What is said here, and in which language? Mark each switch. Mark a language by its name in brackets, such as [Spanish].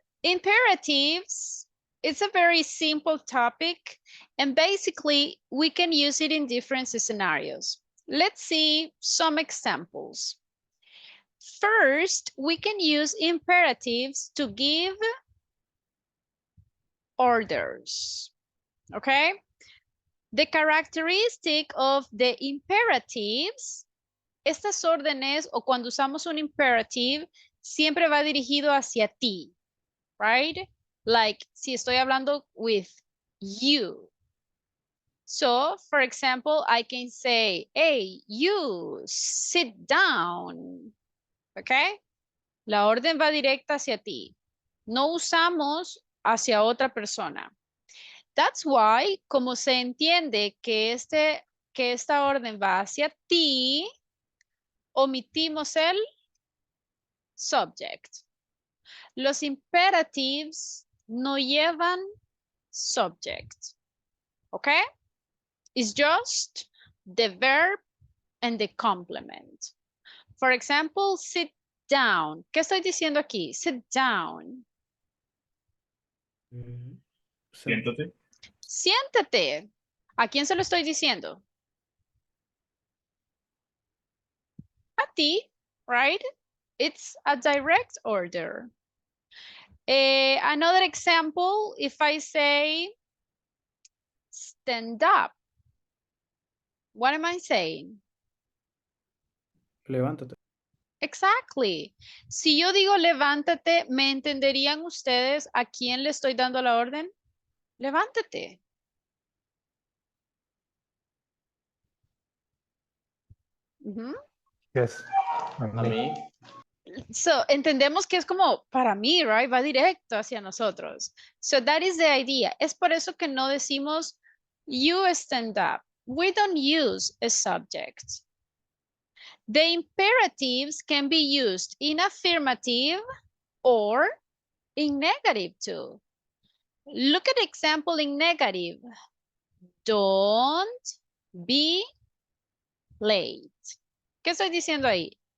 [English] Imperatives, it's a very simple topic, and basically we can use it in different scenarios. Let's see some examples. First, we can use imperatives to give orders, okay? The characteristic of the imperatives, [Spanish] estas órdenes o cuando usamos un imperative, siempre va dirigido hacia ti, right? Like si estoy hablando [English] with you. So, for example, I can say, hey, you sit down. Okay? [Spanish] La orden va directa hacia ti. No usamos hacia otra persona. [English] That's why, [Spanish] como se entiende que esta orden va hacia ti, omitimos el subject. Los imperatives no llevan subject. Okay? [English] It's just the verb and the complement. For example, sit down. [Spanish] ¿Qué estoy diciendo aquí? [English] Sit down. [Spanish] Siéntate. Siéntate. ¿A quién se lo estoy diciendo? A ti, [English] right? It's a direct order. Another example, if I say stand up, what am I saying? [Spanish] Levántate. [English] Exactly. [Spanish] Si yo digo levántate, ¿me entenderían ustedes a quién le estoy dando la orden? Levántate. [English] Yes. [Spanish] A mí. So, entendemos que es como para mí, right? Va directo hacia nosotros. [English] So, that is the idea. [Spanish] Es por eso que no decimos [English] you stand up. We don't use a subject. The imperatives can be used in affirmative or in negative too. Look at the example in negative. Don't be late. [Spanish] ¿Qué estoy diciendo ahí?